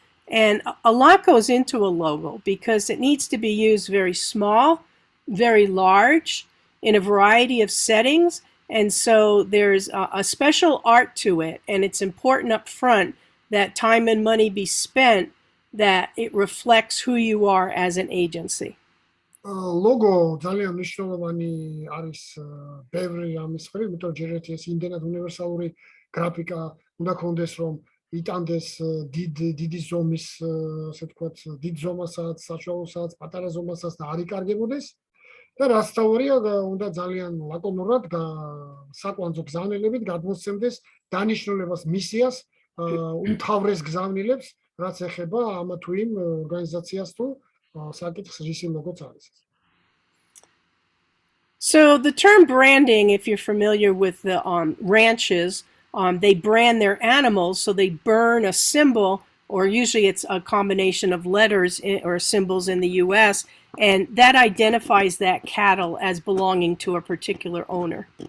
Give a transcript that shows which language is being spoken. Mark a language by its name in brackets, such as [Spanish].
[English] And a lot goes into a logo because it needs to be used very small, very large, in a variety of settings. And so there's a special art to it, and it's important up front that time and money be spent that it reflects who you are as an agency. [Georgian] ლოგო ძალიან მნიშვნელოვანი არის ბევრი რამის მხრივ, იმიტომ ჯერ ერთი ეს იმდენად უნივერსალური გრაფიკა უნდა ქონდეს, რომ იტანდეს დიდი ზომის, ასე ვთქვათ, დიდ ზომასაც, საშუალოსაც, პატარა ზომასაც და არ იკარგებოდეს. და რაც თავია, უნდა ძალიან ლაკონურად საკვანძო გზავნილებით გადმოსცემდეს დანიშნულებას, მისიას უმთავრეს გზავნილებს, რაც ეხება ამ თუ იმ ორგანიზაციას თუ საკითხს რისი ლოგოც არის. [English] So the term branding, if you're familiar with the ranches, they brand their animals, so they burn a symbol, or usually it's a combination of letters or symbols in the US, and that identifies that cattle as belonging to a particular owner.